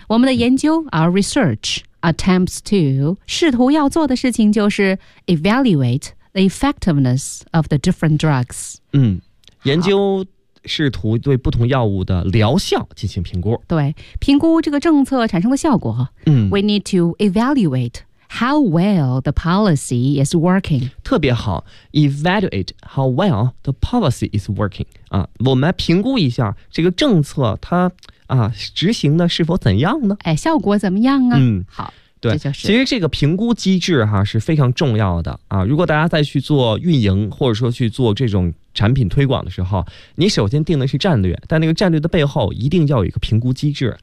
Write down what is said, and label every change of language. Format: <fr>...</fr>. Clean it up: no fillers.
<zh>我们的研究</zh> <en>our research。Attempts to</en> <zh>试图要做的事情就是</zh> <en>evaluate the effectiveness of the different drugs。</en> <zh>研究试图对不同药物的疗效进行评估。对，评估这个政策产生的效果。</zh> <en>We need to evaluate how well the policy is working。</en> <zh>特别好</zh> <en>，evaluate how well the policy is working。</en> <zh>我们来评估一下这个政策它。执行的是否怎样呢？哎，效果怎么样啊？好，对，这就是。其实这个评估机制哈是非常重要的啊。如果大家再去做运营，或者说去做这种产品推广的时候，你首先定的是战略，但那个战略的背后一定要有一个评估机制。</zh>